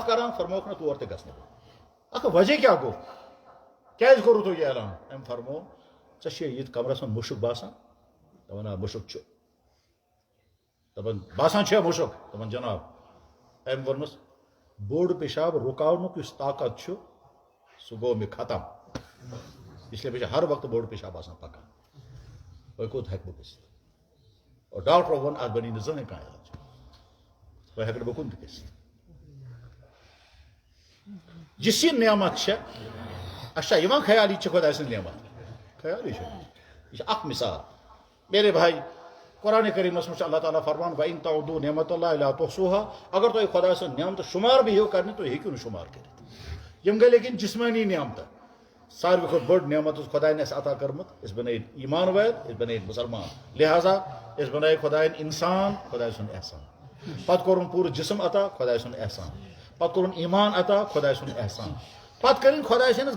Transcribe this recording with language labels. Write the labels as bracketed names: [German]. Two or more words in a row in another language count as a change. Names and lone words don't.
[Kashmiri] کران فرمووُکھ نہ تور تہِ گژھنہٕ بہٕ اکھ وجہ کیٛاہ گوٚو کیٛازِ کوٚروٕ تۄہہِ یہِ اعلان أمۍ فرموو ژےٚ چھُے ییٚتہِ کمرس منٛز مُشُک باسان دپان آ مُشُک چھُ دپان باسان چھُیا مُشُک دپان جناب أمۍ ووٚنمَس بوٚڑ پیشاب رُکاونُک یُس طاقت چھُ سُہ گوٚو مےٚ ختم اسلیے مےٚ چھُ ہر وقتہٕ بوٚڑ پیشاب آسان پکان وۄنۍ کوٚت ہیٚکہٕ بہٕ گٔژھِتھ اور ڈاکٹرو ووٚن اتھ بنی نہٕ زٕہٕنۍ کانٛہہ علاج وۄنۍ ہیٚکہٕ نہٕ بہٕ کُن تہِ گٔژھِتھ یُس یہِ نعمت چھےٚ اَسہِ چھا یِوان خیال یہِ چھِ خۄداے سٕنٛز نعمت خیالٕے چھُنہٕ یہِ چھِ اکھ مثال [Urdu] میرے بھائی [Kashmiri] قرآن کریٖمس منٛز چھُ اللہ تعالیٰ فرمان [Arabic] وَإِن تَعُدُّوا نِعمَتَ اللہِ لَا تُحْصُوهَا [Kashmiri] اگر تُہۍ خۄداے سٕنٛز نعمتہٕ شُمار بِہِو کرنہِ تُہۍ ہیٚکِو نہٕ شُمار کٔرِتھ یِم گٔے لیکِن جسمٲنی نعمتہٕ ساروی کھۄتہٕ بٔڑ نعمت یُس خۄداین اَسہِ عطا کٔرمٕژ أسۍ بنٲیِتھ ایٖمان وٲلۍ أسۍ بنٲیِتھ مُسلمان لہٰذا أسۍ بنٲیِتھ خۄداین اِنسان خۄداے سُنٛد احسان پتہٕ کوٚرُن پوٗرٕ جسم عطا خۄداے سُنٛد احسان پتہٕ کوٚرُن ایٖمان عطا خۄداے سُنٛد احسان پتہٕ کٔرِنۍ خۄداے سٕنٛدِس